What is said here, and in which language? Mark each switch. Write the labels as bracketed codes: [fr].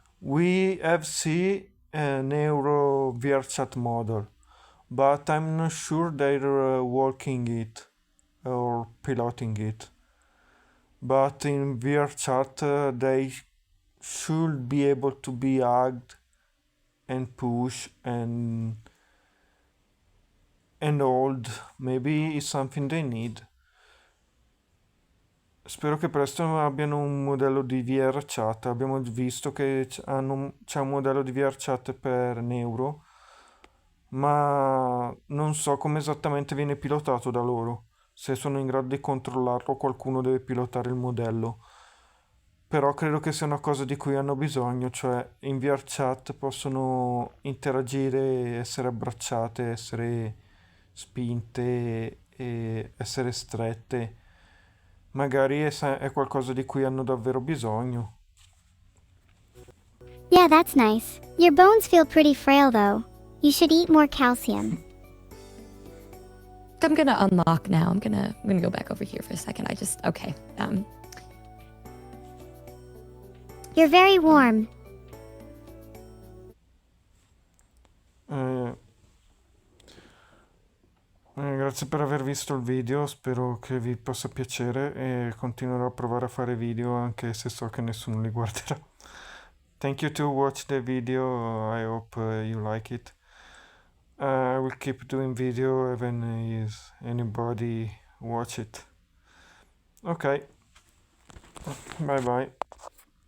[en] We have seen a neuro VR chat model, but I'm not sure they're working it or piloting it. But in VR chat, they should be able to be hugged and push and hold. Maybe it's something they need. [it] Spero che presto abbiano un modello di VR chat. Abbiamo visto che c'è un modello di VR chat per neuro, ma non so come esattamente viene pilotato da loro. Se sono in grado di controllarlo, qualcuno deve pilotare il modello. Però credo che sia una cosa di cui hanno bisogno, cioè in VR chat possono interagire, essere abbracciate, essere spinte e essere strette. Magari è qualcosa di cui hanno davvero bisogno. [en] Yeah, that's nice. Your bones feel pretty frail though. You should eat more calcium. I'm gonna unlock now. I'm gonna go back over here for a second. Okay. You're very warm. [it] Grazie per aver visto il video, spero che vi possa piacere e continuerò a provare a fare video anche se so che nessuno li guarderà. [en] Thank you to watch the video, I hope you like it. I will keep doing video even if anybody watch it. Ok, bye bye.